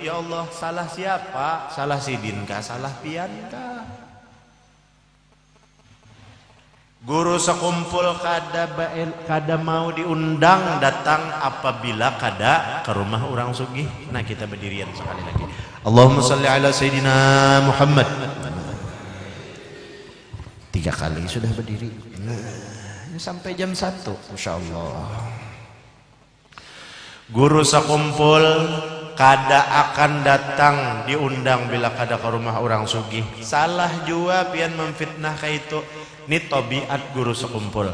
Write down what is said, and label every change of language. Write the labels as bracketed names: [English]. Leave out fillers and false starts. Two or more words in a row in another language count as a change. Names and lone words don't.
[Banjar] Ya Allah, salah siapa? Salah Sidin kah? Salah pian kah? Guru sekumpul kada mau diundang datang apabila kada ke rumah orang sugih. Nah kita berdirian sekali lagi. [Arabic] اللهم صل على سيدنا محمد. [Indonesian] 3 kali sudah berdiri. Sampai jam 1, Masya Allah. [Banjar] Guru sakumpul kada akan datang diundang bila kada ke rumah orang sugih. Salah jua pian memfitnah kayak itu. Ini tabiat guru sekumpul.